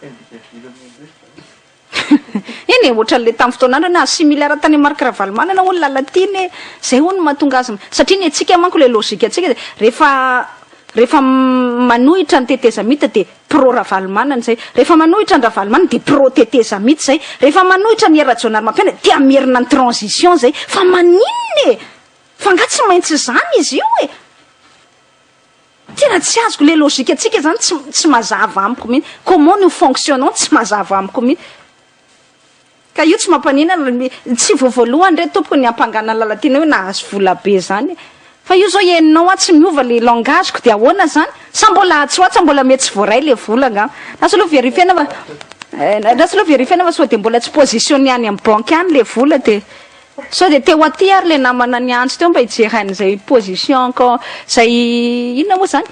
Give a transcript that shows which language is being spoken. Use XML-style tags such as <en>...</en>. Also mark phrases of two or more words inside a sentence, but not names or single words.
<mg>eny ohatra le tamin'ny fotoanandro na 6 milliards tany marque Ravalomanana olona latiny zay hono mahatonga azy satria ny atsika manko le logika atsika de rehefa rehefa manohitra ny tetezamita de pro ravalomanana zay, rehefa manohitra ny ravalomanana de pro tetezamita zay, rehefa manohitra ny era-journal mampiana de amerina ny transition zay. Fa maninona e, fa nga tsy maintsy zany izy io e. Tena tsy azoko le logika atsika zany tsy mazava amiko mihitsy.</mg> <fr>Comment nous fonctionnons</fr> <mg>tsy mazava amiko mihitsy. Ka io tsy mampanina tsy voavoalohany re tompoko ny ampangana lalatena hoe nahazo vola be zany. Fa io zao henonao tsy miova le langageko de ahoana zany? Sa mbola atsoatsa mbola mety tsy voaray le vola nga. Lasa aloha vérifiena fa lasa aloha vérifiena fa sao de mbola tsy positionné any amin'ny banque any le vola de sao de teo aty ary le namana ny antso teo mba hijeran'izay position ko zay inona moa zany?</mg>